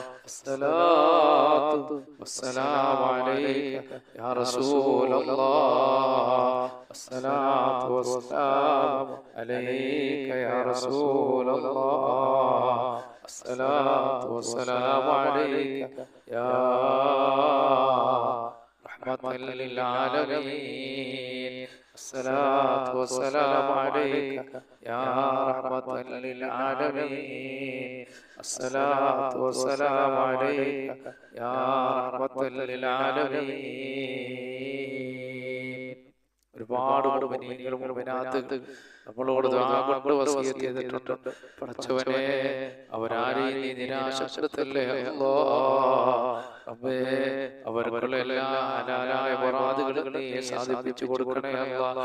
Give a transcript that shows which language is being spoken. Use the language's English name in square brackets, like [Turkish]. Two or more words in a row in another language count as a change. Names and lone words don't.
[Arabic] الصلاة والسلام عليك يا رسول الله. الصلاة والسلام عليك يا رسول الله. الصلاة والسلام عليك يا رحمة للعالمين. الصلاة والسلام عليك يا رحمة للعالمين. الصلاة والسلام عليك يا رحمة للعالمين. [Malayalam] ഒരുപാട് മുഅ്മിനീങ്ങളും മുഅ്മിനാത്തുകൾ നമ്മളോട് ദുആ കൊണ്ട് വസിയത്ത് ചെയ്തിട്ടുണ്ട്. പടച്ചവനെ അവരാരെയും നീ നിരാശപ്പെടുത്തല്ലേ അല്ലാഹ്. റബ്ബേ അവർക്കുള്ള എല്ലാ ഹലാലായ മുറാദുകളും നീ സാധിപ്പിച്ചു കൊടുക്കണേ അല്ലാഹ്.